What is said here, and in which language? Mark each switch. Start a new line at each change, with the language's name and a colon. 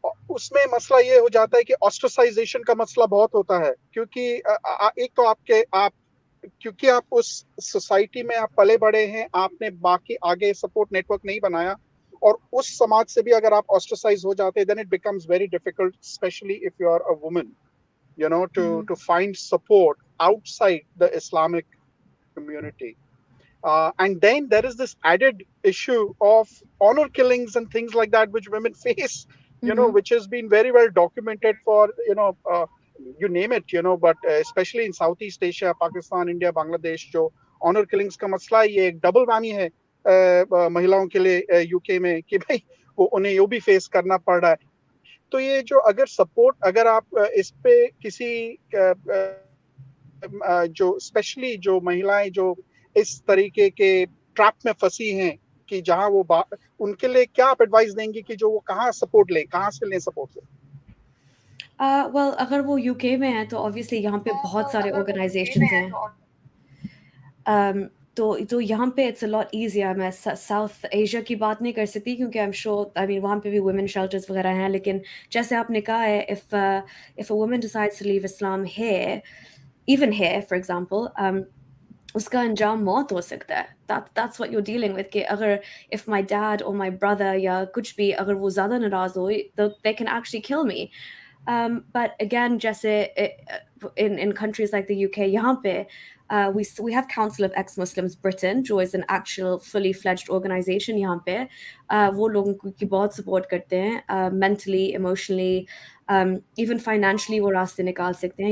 Hindi: उसमें मसला ये हो जाता है कि ऑस्ट्रेसाइजेशन का मसला बहुत होता है, क्योंकि एक तो क्योंकि आप उस सोसाइटी में आप पले बड़े हैं, आपने बाकी आगे सपोर्ट नेटवर्क नहीं बनाया, और उस समाज से भी अगर आप ऑस्ट्रेसाइज हो जाते हैं,
English: Then it becomes very difficult, specially if you are a woman, to find support outside the Islamic community. And then there is this added issue of honor killings and things like that, which women face, which has been very well documented for, you name it, but especially in Southeast Asia, Pakistan, India, Bangladesh,
Hindi: जो honor killings का मसला है, ये एक double वामी है महिलाओं के लिए यूके में, कि भाई वो उन्हें ये भी फेस करना पड़ रहा है। तो ये जो अगर सपोर्ट, अगर आप इस पे किसी जो स्पेशली जो महिलाएं जो इस तरीके के ट्रैप में फंसी हैं, कि जहां वो उनके लिए क्या आप एडवाइस देंगे कि जो वो कहाँ सपोर्ट लें, कहाँ से लें सपोर्ट? वेल, अगर वो यूके में है तो ऑब्वियसली यहाँ पे बहुत सारे ऑर्गेनाइजेशंस हैं, तो यहाँ पे
English: It's a lot easier.
Hindi: मैं साउथ एशिया की बात नहीं कर सकती क्योंकि
English: I am sure, I mean
Hindi: वहाँ पे भी वुमेन शेल्टर्स वगैरह हैं, लेकिन जैसे आपने कहा है,
English: if a woman decides to leave Islam here, even here for example,
Hindi: उसका अंजाम मौत हो सकता है।
English: That's what you're dealing with, कि अगर if my dad or my brother या कुछ भी,
Hindi: अगर वो ज़्यादा नाराज़ हो,
English: they can actually kill me.
Hindi: But again, जैसे
English: in countries like the UK,
Hindi: यहाँ पे
English: we have Council of Ex-Muslims Britain,
Hindi: जो
English: is an actual fully fledged organization
Hindi: यहाँ पे, वो लोगों की बहुत support करते हैं, mentally, emotionally, even financially वो रास्ते निकाल सकते हैं।